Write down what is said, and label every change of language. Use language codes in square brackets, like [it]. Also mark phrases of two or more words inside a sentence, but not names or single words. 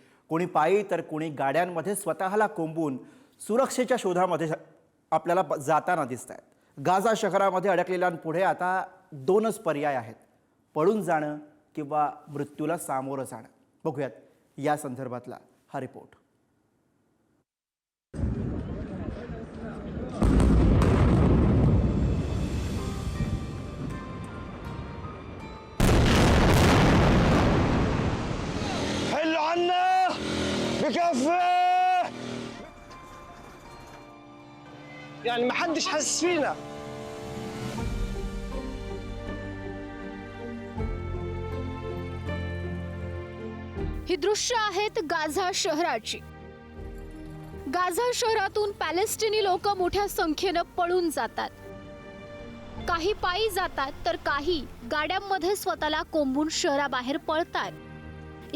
[mr] कोणी पायी तर कोणी गाड्यांमध्ये स्वतःला कोंबून सुरक्षेच्या शोधामध्ये आपल्याला जाताना दिसतात। गाझा शहरामध्ये अडकलेल्यांपुढे आता दोनच पर्याय आहेत, पळून जाणं किंवा मृत्यूला सामोरं जाणं। बघूयात या संदर्भातला हा रिपोर्ट। [ar] بكفي يعني ما حدش حاسس فينا. [mr] ही दृश्य आहेत गाझा शहराची। गाझा शहरातून पॅलेस्टिनी लोक मोठ्या संख्येने पळून जातात। काही पायी जातात तर काही गाड्यांमध्ये स्वतःला कोंबून शहराबाहेर पळतात।